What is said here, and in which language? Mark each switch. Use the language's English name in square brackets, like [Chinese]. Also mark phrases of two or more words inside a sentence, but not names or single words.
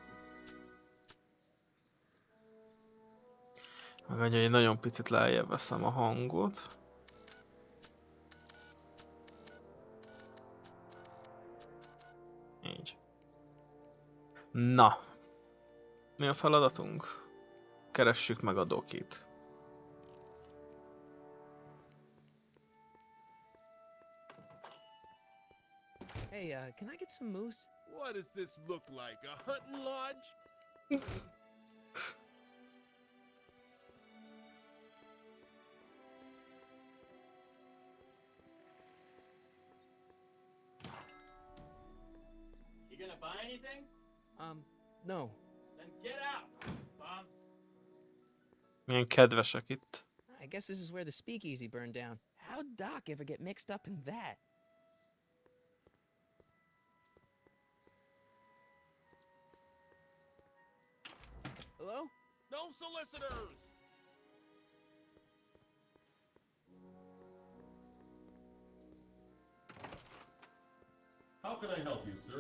[Hungarian] Meg annyi, hogy nagyon picit lejjebb veszem a hangot. Így. Na. Mi a feladatunk? Keressük meg a dokit. [English] Hey, can I get some moose? What does this look like? A hunting lodge? You gonna buy anything? No. Then get out, Bob. [Hungarian] Milyen kedvesek itt. [English] I guess this is where the speakeasy burned down. How'd Doc ever get mixed up in that? Hello? No solicitors! How can I help you, sir?